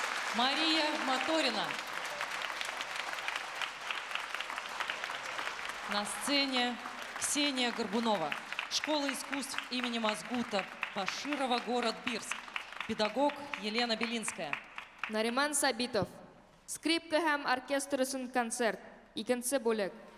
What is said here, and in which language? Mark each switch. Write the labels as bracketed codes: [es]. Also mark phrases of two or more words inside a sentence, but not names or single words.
[ru] Мария Моторина. На сцене Ксения Горбунова. Школа искусств имени Мазгута, Баширова, город Бирск. Педагог Елена Белинская. Нариман Сабитов. [tt] Скрипка һәм оркестр өчен концерт. Икенче бүлек.